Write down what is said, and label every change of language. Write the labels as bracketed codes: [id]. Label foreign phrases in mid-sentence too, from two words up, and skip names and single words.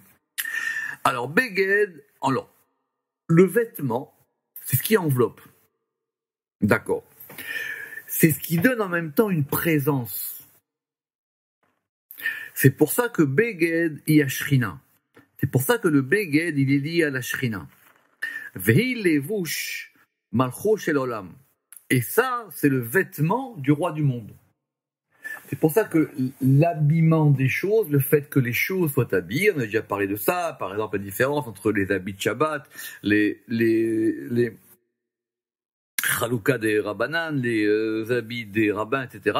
[fr] Alors, Beged, alors, le vêtement, c'est ce qui enveloppe. D'accord. C'est ce qui donne en même temps une présence. C'est pour ça que Beged y a Shrina. C'est pour ça que le Beged, il est lié à la Shrina. [he] והיא לבוש מלכו של עולם. [fr] Et ça, c'est le vêtement du roi du monde. C'est pour ça que l'habillement des choses, le fait que les choses soient habillées, on a déjà parlé de ça, par exemple la différence entre les habits de Shabbat, les Chalouka des Rabbanan, les habits des rabbins, etc.